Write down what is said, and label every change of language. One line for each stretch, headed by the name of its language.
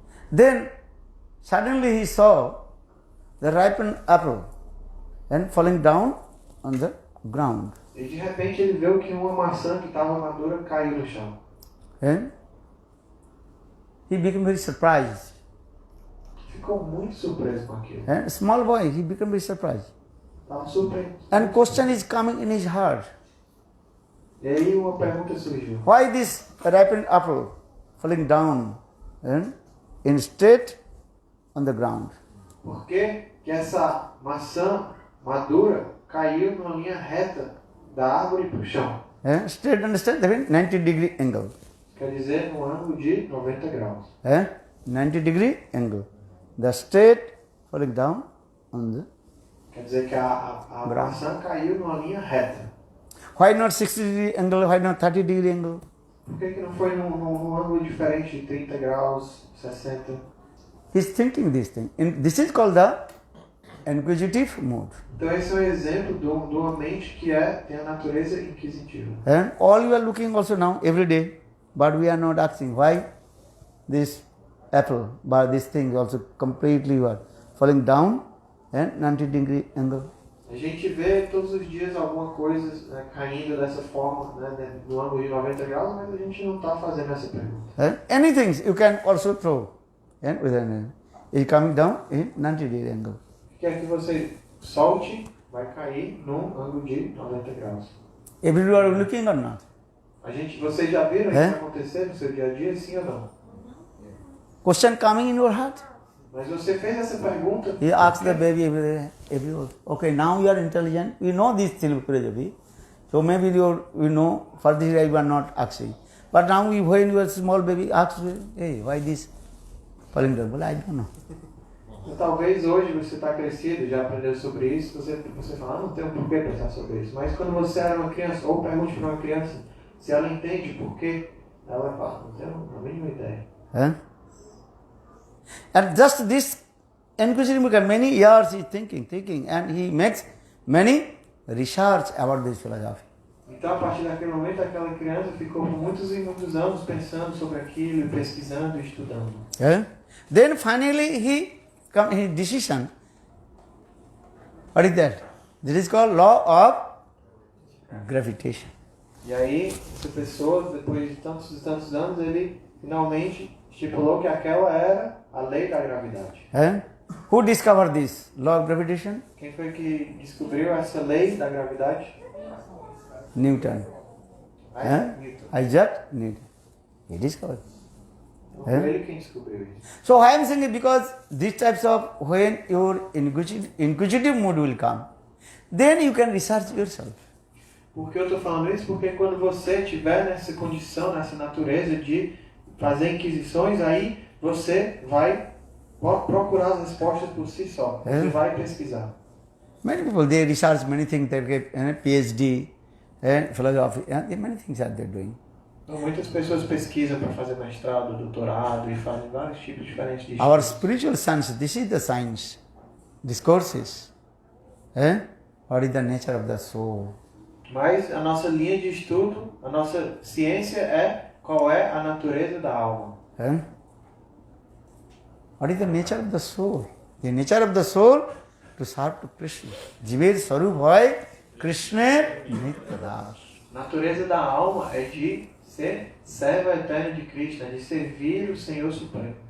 English: Then suddenly he saw the ripened apple and falling down on the ground.
Portuguese: E de repente ele viu que uma maçã que estava madura caiu no chão.
English: And he became very surprised.
Portuguese: Ficou muito surpreso com aquilo.
English: And small boy, he became very surprised.
Portuguese: Estava super.
English: And question is coming in his heart.
Portuguese: E aí uma pergunta surgiu.
English: Why this ripened apple falling down in straight on the ground?
Portuguese: Por que essa maçã madura caiu numa linha reta da árvore para o chão?
English: Straight understand? That means 90-degree angle.
Portuguese: Quer dizer, no ângulo de 90 graus.
English: 90-degree angle. The straight falling down on the...
Portuguese: Quer dizer que a maçã caiu numa linha reta.
English: Why not 60-degree angle? Why not 30-degree angle?
Portuguese: Por que não foi num ângulo diferente de 30 graus, 60?
English: He's thinking this thing. This is called the inquisitive mood.
Portuguese: Então esse é um exemplo de uma mente que tem a natureza inquisitiva.
English: And all you are looking also now every day, but we are not asking why this apple, but this thing also completely falling down and 90-degree angle.
Portuguese: A gente vê todos os dias alguma coisa caindo dessa forma, no ângulo de 90 graus, mas a gente não está fazendo essa pergunta.
English: Anything you can also throw with an is coming down in 90-degree angle.
Portuguese: Quer que você solte, vai cair num ângulo de 90 graus.
English: Every you are looking or not?
Portuguese: Vocês já viram isso acontecer no seu dia a dia, sim ou não?
English: Question coming in your heart.
Portuguese: Mas você fez essa pergunta.
English: You ask the baby every day, okay, now you are intelligent, you know this philosophy, so maybe you know, for this you are not asking. But now when you are small baby, ask, hey, why this falling down? Well, I don't know.
Portuguese: Talvez hoje você está crescido, já aprendeu sobre isso, você fala, não tenho por que pensar sobre isso. Mas quando você era uma criança, ou pergunte para uma criança, se ela entende por quê, ela vai falar, não tenho a mínima ideia.
English: And just this inquisitive, many years he thinking, and he makes many research about this philosophy.
Portuguese: Então, a partir daquele momento, aquela criança ficou por muitos e muitos anos pensando sobre aquilo, pesquisando e estudando.
English: Then finally he come his decision. What is that? This is called law of gravitation.
Portuguese: E aí, essa pessoa, depois de tantos e tantos anos, ele finalmente estipulou que aquela era a lei da gravidade.
English: Who discovered this law of gravitation?
Portuguese: Quem foi que descobriu essa lei da gravidade? Newton. Newton.
English: Isaac Newton. He discovered.
Portuguese: Foi ele quem descobriu isso.
English: So I am saying it because these types of, when your inquisitive mood will come, then you can research yourself.
Portuguese: Por que eu estou falando isso? Porque quando você estiver nessa condição, nessa natureza de fazer inquisições, aí você vai procurar as respostas por si só. Você vai pesquisar.
English: Many people, they research many things, they get PhD, philosophy, many things that they're doing.
Portuguese: Então, muitas pessoas pesquisam para fazer mestrado, doutorado e fazem vários tipos diferentes de
English: Our
Portuguese: estudos.
English: spiritual science, this is the science, discourses. What is the nature of the soul?
Portuguese: Mas a nossa linha de estudo, a nossa ciência é qual é a natureza da alma.
English: What is the nature of the soul? The nature of the soul to serve to Krishna.
Bangla: Jiver Sarup hoy Krishna Nityadas.
Portuguese: Natureza da alma é de ser servo eterno de Krishna, de servir o Senhor Supremo.